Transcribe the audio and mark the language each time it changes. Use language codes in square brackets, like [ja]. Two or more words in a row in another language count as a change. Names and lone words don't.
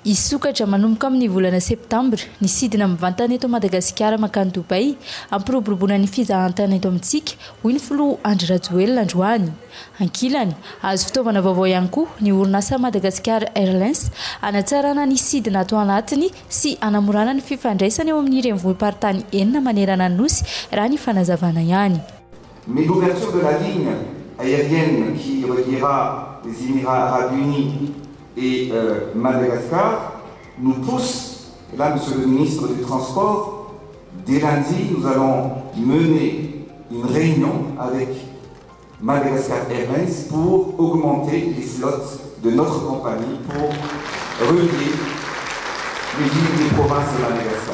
[mg] Misokatra manomboka amin'ny volana septambra ny sidina mivantana eto Madagasikara makany Dubai ampiroboroboana ny fizahantany eto amintsika hoy ny filoha Andry Rajoelina androany. Ankilany azo fitaovana vaovao ihany koa ny orinasa Madagascar Airlines anatsarana ny sidina ato anatiny sy anamorana ny fifandraisana eo amin'ny renivohim-paritany enina manerana ny nosy raha ny fanazavana ihany. [fr] Mais l'ouverture de la ligne aérienne qui reliera les Émirats Arabes Unis et Madagascar nous pousse, et là Monsieur le ministre du Transport, dès lundi nous allons mener une réunion avec Madagascar Airlines pour augmenter les slots de notre compagnie pour relier les villes des provinces de Madagascar.